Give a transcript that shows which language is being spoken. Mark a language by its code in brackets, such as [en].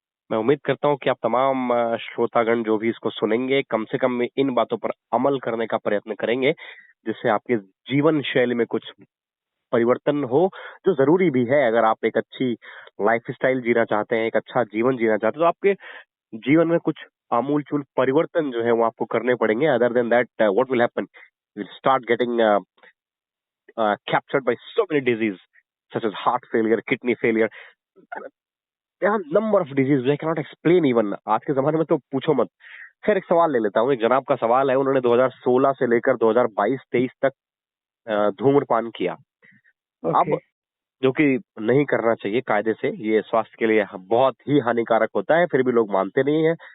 [hi] मैं उम्मीद करता हूँ कि आप तमाम श्रोतागण जो भी इसको सुनेंगे कम से कम इन बातों पर अमल करने का प्रयत्न करेंगे, जिससे आपके जीवन शैली में कुछ परिवर्तन हो, जो जरूरी भी है। अगर आप एक अच्छी लाइफस्टाइल जीना चाहते हैं, एक अच्छा जीवन जीना चाहते हैं, तो आपके जीवन में कुछ आमूलचूल परिवर्तन जो है वो आपको करने पड़ेंगे। [en] Other than that what will happen, you will start getting captured by so many diseases such as heart failure, kidney failure. There are number of diseases I cannot explain even. [hi] आज के जमाने में तो पूछो मत। खैर, एक सवाल ले लेता हूँ। एक जनाब का सवाल है, उन्होंने 2016 से लेकर 2022-23 तक धूम्रपान किया। अब जो कि नहीं करना चाहिए कायदे से, ये स्वास्थ्य के लिए बहुत ही हानिकारक होता है, फिर भी लोग मानते नहीं है।